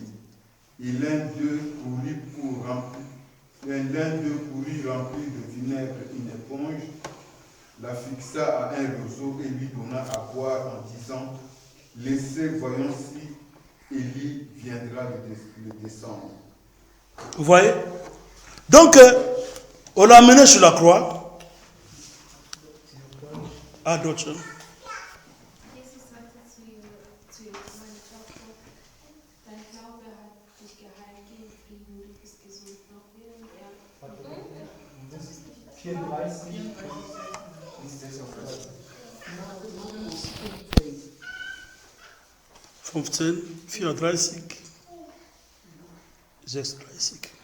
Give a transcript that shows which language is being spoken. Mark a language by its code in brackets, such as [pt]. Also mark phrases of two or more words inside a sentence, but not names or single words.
[fr] Et l'un d'eux courut remplir de vinaigre une éponge, la fixa à un roseau et lui donna à boire en disant, laissez, voyons si Élie viendra le descendre. Vous voyez? Donc, on l'a amené sur la croix. Ah, d'autres choses. [de] Jesus sagte zu ihr, meine Tochter, dein Glaube hat dich geheilt, geh in Frieden, du bist gesund. Noch während er 34. 15, 34, 36.